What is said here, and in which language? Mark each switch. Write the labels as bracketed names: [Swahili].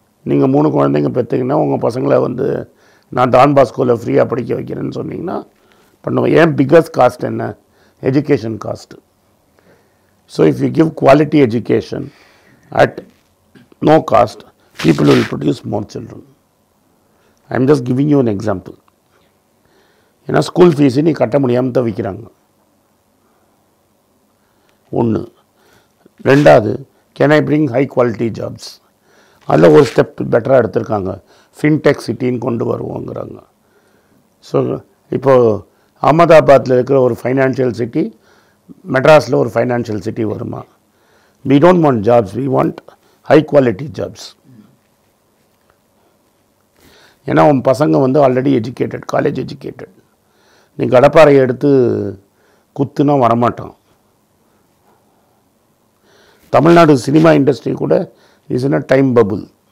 [Tamil] நீங்கள் 3 குழந்தைங்க பெற்றீங்கன்னா உங்கள் பசங்களை நான் டான் பாஸ்கோவில் ஃப்ரீயாக படிக்க வைக்கிறேன்னு சொன்னீங்கன்னா பண்ணுவேன். ஏன் பிக்கஸ்ட் காஸ்ட் என்ன? Education cost. [English] So if you give quality education at no cost, people will produce more children. I am just giving you an example. [Tamil] ஏன்னா ஸ்கூல் ஃபீஸு நீ கட்ட முடியாமல் தான் விற்கிறாங்க. [English] 1. 2வது, can I bring high quality jobs? [Tamil] அதில் ஒரு step பெட்டராக எடுத்திருக்காங்க. ஃபின்டெக் சிட்டின்னு கொண்டு வருவோங்கிறாங்க. ஸோ இப்போது அகமதாபாத்தில் இருக்கிற ஒரு ஃபைனான்ஷியல் சிட்டி மெட்ராஸில் ஒரு ஃபைனான்ஷியல் சிட்டி வருமா? [English] we don't want jobs, we want high quality jobs. [Tamil] ஏன்னா உன் பசங்க ஆல்ரெடி எஜுகேட்டட், காலேஜ் எஜுகேட்டட். நீ கடப்பாறையை எடுத்து குத்துனா வரமாட்டான். [English] Tamil Nadu cinema industry கூட is in a time bubble.